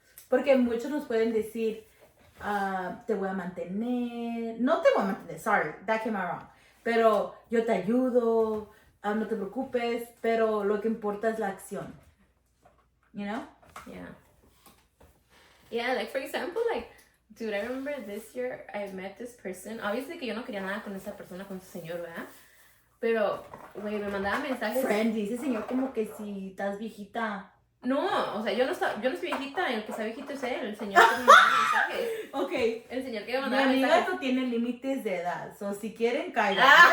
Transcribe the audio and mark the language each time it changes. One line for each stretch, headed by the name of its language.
Spanish: Porque muchos nos pueden decir, te voy a mantener. No te voy a mantener,
English: sorry, that came out wrong.
Spanish: Pero yo te ayudo, no te preocupes, pero lo que importa es la acción.
English: You know? Yeah. Yeah, like for example, like, dude, I remember this year I met this person.
Spanish: Obviously que yo no quería nada con esa persona, con ese señor, ¿verdad? Pero, güey, me mandaba mensajes. Friend, dice señor como que si estás viejita. No, o sea, yo no estoy viejita, el que está viejito es él, el señor que me mandaba mensajes. Ok. El señor que me Mi mandaba amiga mensajes. no tiene límites de edad, so si quieren caigan.